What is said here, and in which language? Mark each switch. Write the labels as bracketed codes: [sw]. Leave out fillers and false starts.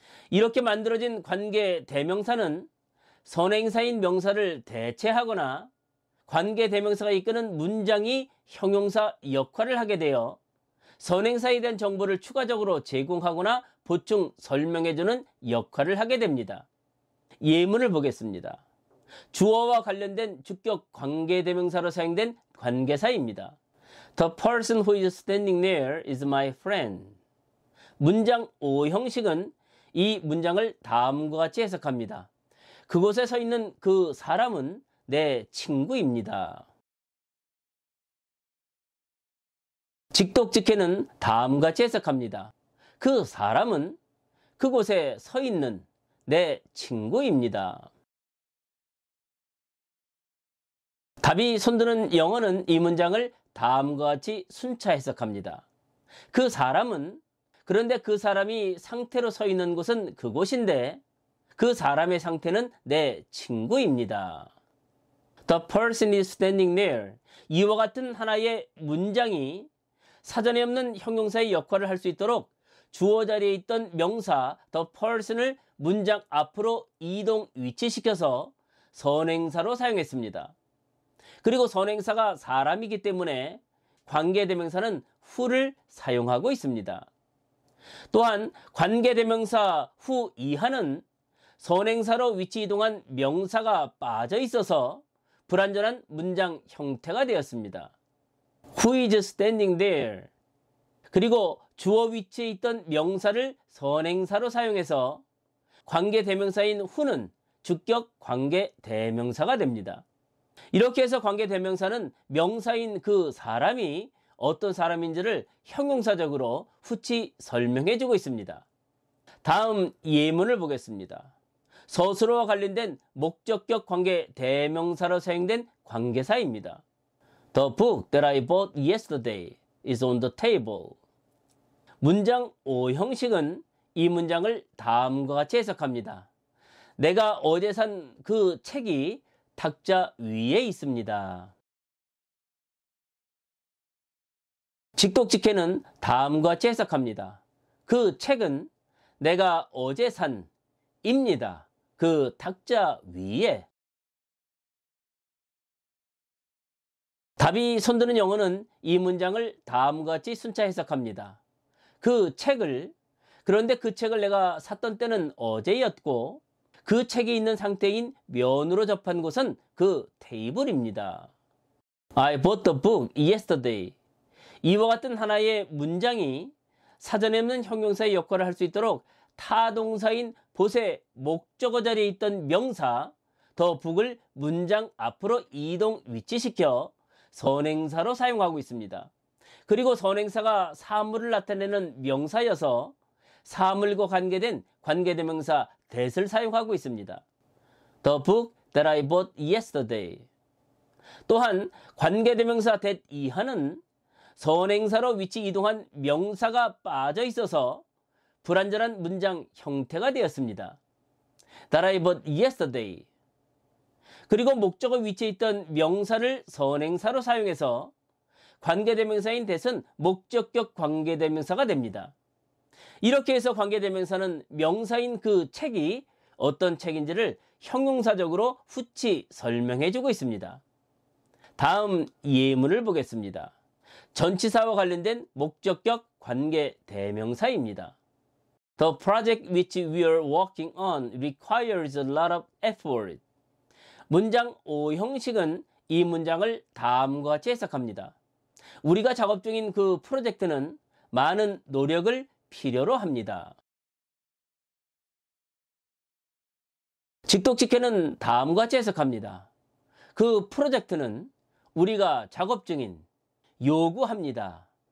[ko] 이렇게 만들어진 관계대명사는 선행사인 명사를 대체하거나 관계대명사가 이끄는 문장이 형용사 역할을 하게 되어 선행사에 대한 정보를 추가적으로 제공하거나 보충 설명해주는 역할을 하게 됩니다. 예문을 보겠습니다. 주어와 관련된 주격 관계대명사로 사용된 관계사입니다. [en] The person who is standing there is my friend. [ko] 문장 5 형식은 이 문장을 다음과 같이 해석합니다. 그곳에 서 있는 그 사람은 내 친구입니다. 직독직해는 다음과 같이 해석합니다. 그 사람은 그곳에 서 있는 내 친구입니다. 답이 손드는 영어는 이 문장을 다음과 같이 순차 해석합니다. 그 사람은, 그런데 그 사람이 상태로 서 있는 곳은 그곳인데 그 사람의 상태는 내 친구입니다. [en] The person is standing there. [ko] 이와 같은 하나의 문장이 사전에 없는 형용사의 역할을 할 수 있도록 주어 자리에 있던 명사 [en] the person [ko] 을 문장 앞으로 이동 위치시켜서 선행사로 사용했습니다. 그리고 선행사가 사람이기 때문에 관계대명사는 who를 사용하고 있습니다. 또한 관계대명사 who 이하는 선행사로 위치 이동한 명사가 빠져 있어서 불완전한 문장 형태가 되었습니다. [en] Who is standing there? [ko] 그리고 주어 위치에 있던 명사를 선행사로 사용해서 관계대명사인 who는 주격 관계대명사가 됩니다. 이렇게 해서 관계대명사는 명사인 그 사람이 어떤 사람인지를 형용사적으로 후치 설명해주고 있습니다. 다음 예문을 보겠습니다. 서술어와 관련된 목적격 관계대명사로 사용된 관계사입니다. [en] The book that I bought yesterday is on the table. [ko] 문장 5 형식은 이 문장을 다음과 같이 해석합니다. 내가 어제 산 그 책이 탁자 위에 있습니다. 직독직해는 다음과 같이 해석합니다. 그 책은 내가 어제 산 입니다. 그 탁자 위에. 답이 손드는 영어는 이 문장을 다음과 같이 순차 해석합니다. 그 책을, 그런데 그 책을 내가 샀던 때는 어제였고 그 책이 있는 상태인 면으로 접한 곳은 그 테이블입니다. [en] I bought the book yesterday. [ko] 이와 같은 하나의 문장이 사전에 없는 형용사의 역할을 할 수 있도록 타동사인 bot의 목적어 자리에 있던 명사 [en] the book [ko] 을 문장 앞으로 이동 위치시켜 선행사로 사용하고 있습니다. 그리고 선행사가 사물을 나타내는 명사여서 사물과 관계된 관계대명사 that을 사용하고 있습니다. [en] The book that I bought yesterday. [ko] 또한 관계대명사 that 이하는 선행사로 위치 이동한 명사가 빠져 있어서 불완전한 문장 형태가 되었습니다. [en] That I bought yesterday. [ko] 그리고 목적어 위치에 있던 명사를 선행사로 사용해서 관계대명사인 that은 목적격 관계대명사가 됩니다. 이렇게 해서 관계대명사는 명사인 그 책이 어떤 책인지를 형용사적으로 후치 설명해주고 있습니다. 다음 예문을 보겠습니다. 전치사와 관련된 목적격 관계대명사입니다. [en] The project which we are working on requires a lot of effort. [ko] 문장 5 형식은 이 문장을 다음과 같이 해석합니다. 우리가 작업 중인 그 프로젝트는 많은 노력을 필요로 합니다. 직독직해는 다음과 같이 해석합니다. 그 프로젝트는 우리가 작업 중인 요구합니다.